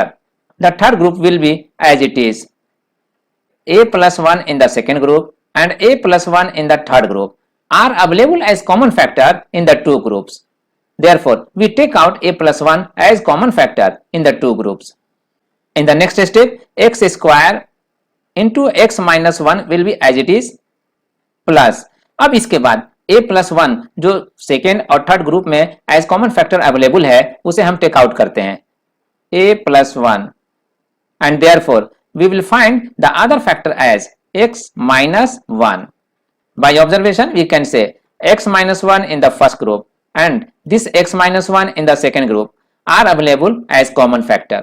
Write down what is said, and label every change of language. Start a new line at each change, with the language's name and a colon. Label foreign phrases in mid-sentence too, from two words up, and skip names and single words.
English: The third group will be as it is, a plus 1 in the second group and a plus 1 in the third group are available as common factor in the two groups. Therefore, we take out a plus 1 as common factor in the two groups. In the next step, x square into x minus 1 will be as it is plus.
Hindi: अब इसके बाद
English: a plus 1
Hindi: जो सेकेंड और
English: third group
Hindi: में
English: as common factor available
Hindi: है उसे हम
English: take out
Hindi: करते हैं,
English: a plus 1, and therefore we will find the other factor as x minus 1. By observation, we can say x minus 1 in the first group and this x minus 1 in the second group are available as common factor.